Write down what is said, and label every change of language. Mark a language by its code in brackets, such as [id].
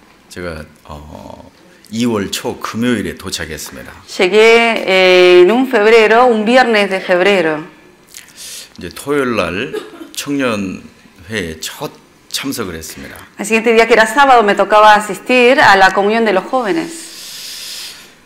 [ko] 제가 2월 초 금요일에 도착했습니다. [es] Llegué en un febrero, un viernes de febrero. [ko] 이제 토요일 날 청년회에 첫 참석을 했습니다. [es] Al siguiente día que era sábado me tocaba asistir a la comunión de los jóvenes.